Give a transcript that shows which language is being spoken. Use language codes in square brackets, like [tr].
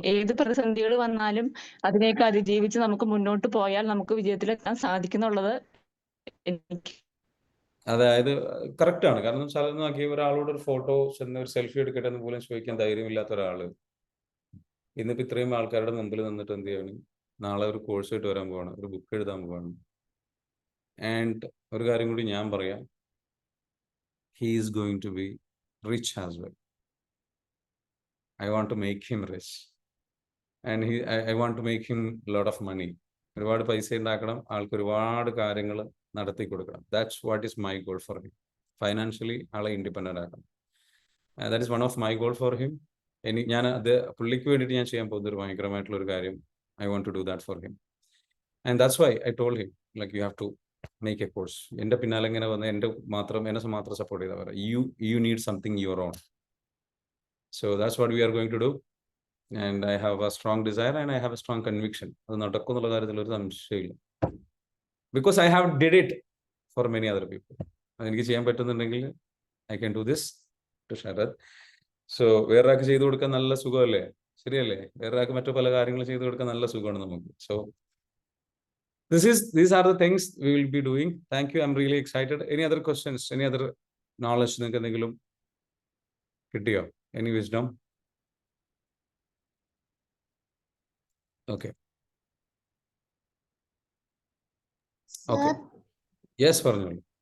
[ml] ഏത് പ്രതിസന്ധികൾ വന്നാലും അതിനെയൊക്കെ അതിജീവിച്ച് നമുക്ക് മുന്നോട്ട് പോയാൽ നമുക്ക് വിജയത്തിലെത്താൻ സാധിക്കുന്നുള്ളത് എനിക്ക്. അതായത് കറക്റ്റ് ആണ്. കാരണം വെച്ചാൽ നോക്കിയ ഒരാളോട് ഒരു ഫോട്ടോ ചെന്ന് ഒരു സെൽഫി എടുക്കട്ടെ എന്ന് പോലും ചോദിക്കാൻ ധൈര്യമില്ലാത്ത ഒരാള് ഇന്നിപ്പോൾ ഇത്രയും ആൾക്കാരുടെ മുമ്പിൽ നിന്നിട്ട് എന്ത് ചെയ്യണം, നാളെ ഒരു കോഴ്സ് ആയിട്ട് വരാൻ പോവാണ്, ഒരു ബുക്ക് എഴുതാൻ പോവാണ്. ആൻഡ് ഒരു കാര്യം കൂടി ഞാൻ പറയാം, [en] he is going to be rich as well. I want to make him rich. And I want to make him a lot of money. [ml] ഒരുപാട് പൈസ ഉണ്ടാക്കണം, ആൾക്ക് ഒരുപാട് കാര്യങ്ങൾ നടത്തി കൊടുക്കണം. [en] That's what is my goal for him. [ml] Financially ആളെ independent ആക്കണം. [en] That is one of my goal for him. [ml] ഞാൻ അത് പുള്ളിക്ക് വേണ്ടിയിട്ട് ഞാൻ ചെയ്യാൻ പോകുന്ന ഒരു ഭയങ്കരമായിട്ടുള്ള ഒരു കാര്യം. [en] I want to do that for him. And that's why I told him like you have to make a course. [ml] എൻ്റെ പിന്നാലെ ഇങ്ങനെ വന്ന് എന്നെ മാത്രം സപ്പോർട്ട് ചെയ്താൽ പറയാം. [en] You need something your own. So that's what we are going to do. And I have a strong desire and I have a strong conviction. [ml] അത് നടക്കും എന്നുള്ള കാര്യത്തിൽ ഒരു സംശയമില്ല. [en] Because I have did it for many other people. [ml] അതെനിക്ക് ചെയ്യാൻ പറ്റുന്നുണ്ടെങ്കിൽ [en] I can do this to Sharad. [ml] So വേറൊരാൾക്ക് ചെയ്തു കൊടുക്കാൻ നല്ല സുഖമല്ലേ, ശരിയല്ലേ? വേറൊരാൾക്ക് മറ്റു പല കാര്യങ്ങൾ ചെയ്തു കൊടുക്കാൻ നല്ല സുഖമാണ് നമുക്ക്. [en] So these are the things we will be doing. Thank you. I'm really excited. Any other questions? Any other knowledge [ml] നിങ്ങൾക്ക് എന്തെങ്കിലും കിട്ടിയോ? [en] Any wisdom? Okay. Okay. Yes, പറഞ്ഞോളൂ.